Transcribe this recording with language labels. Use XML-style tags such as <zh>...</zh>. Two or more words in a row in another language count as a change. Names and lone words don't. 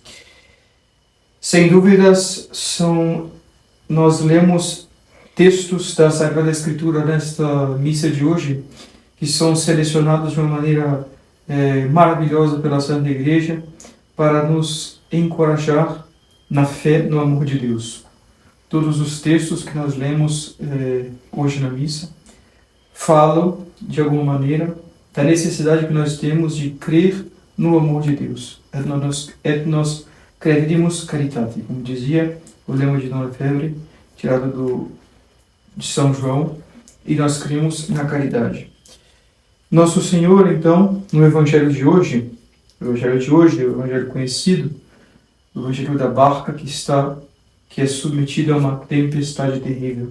<pt>Sem dúvidas, nós lemos textos da Sagrada Escritura nesta missa de hoje que são selecionados de uma maneira maravilhosa pela Santa Igreja para nos encorajar na fé, no amor de Deus. Todos os textos que nós lemos hoje na missa falam, de alguma maneira, da necessidade que nós temos de crer no amor de Deus.</pt> <la>Et nos credimus caritate,</la> <pt>como dizia o lema de Dom Lefebvre, tirado de São João, e nós cremos na caridade. Nosso Senhor, então, no Evangelho de hoje, o Evangelho conhecido, o Evangelho da barca que é submetido a uma tempestade terrível.</pt>